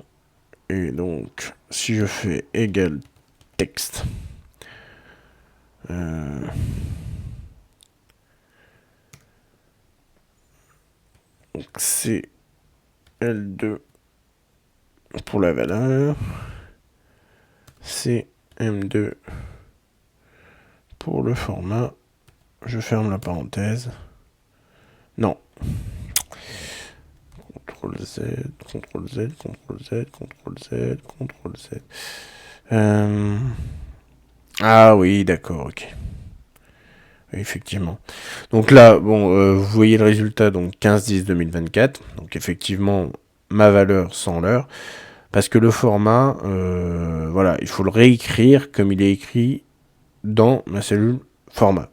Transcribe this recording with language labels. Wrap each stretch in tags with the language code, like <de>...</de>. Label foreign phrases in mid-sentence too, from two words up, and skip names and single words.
<fr>Et donc, si je fais égal texte, donc c'est L2 pour la valeur, c'est M2 pour le format. Je ferme la parenthèse. Non. CTRL Z, CTRL Z, CTRL Z, CTRL Z, CTRL Z. Ah oui, d'accord, ok. Oui, effectivement. Donc là, bon, vous voyez le résultat, donc 15-10-2024. Donc effectivement, ma valeur sans l'heure. Parce que le format, voilà, il faut le réécrire comme il est écrit dans ma cellule format.</fr>